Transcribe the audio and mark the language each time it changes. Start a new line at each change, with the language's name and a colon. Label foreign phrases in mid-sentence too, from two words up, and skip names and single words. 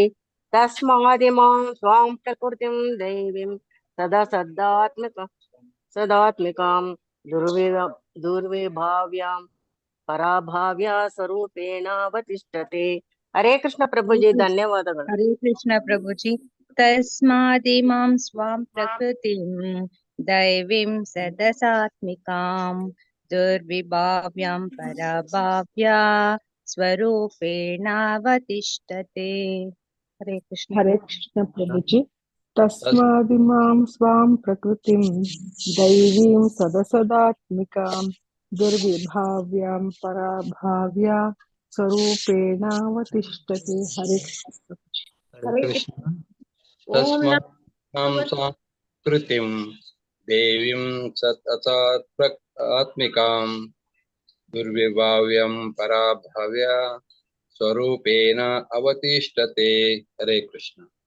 Sanskrit: ತಸ್ಮಾದಿಮಾಂ ಸ್ವಾಂ ಪ್ರಕೃತಿಂ ದೈವೀಂ ಸದಾ ಸದಾತ್ಮಿಕಾಂ ದುರ್ವಿಭಾವ್ಯಾಂ ಪರಾಭಾವ್ಯ ಸ್ವರೂಪೇಣ ಅವತಿಷ್ಠತೆ.
Kannada: ಹರೇ ಕೃಷ್ಣ ಪ್ರಭುಜಿ. ಧನ್ಯವಾದಗಳು.
Sanskrit: ಹರೇ ಕೃಷ್ಣ ಪ್ರಭುಜಿ. ತಸ್ಮಾದಿಮಾಂ ಸ್ವಾಂ ಪ್ರಕೃತಿಂ ದೈವೀಂ ಸದಸಾತ್ಮಿಕಾಂ ದುರ್ವಿಭಾವ್ಯಾಂ ಪರಾಭಾವ್ಯ स्वरूपेणावतिष्ठते। हरे कृष्ण। हरे कृष्ण प्रभुजी। तस्मादिमां स्वां प्रकृतिं दैवीं सदसदात्मिकां दुर्विभाव्यां पराभाव्या स्वरूपेणावतिष्ठते। हरे कृष्ण प्रभुजी। हरे कृष्ण ओम तस्मात् नमो कृतिं देवीं आत्मिकां दुर्विभाव्यं पराभव्या स्वरूपेण अवतिष्ठते। हरे कृष्ण।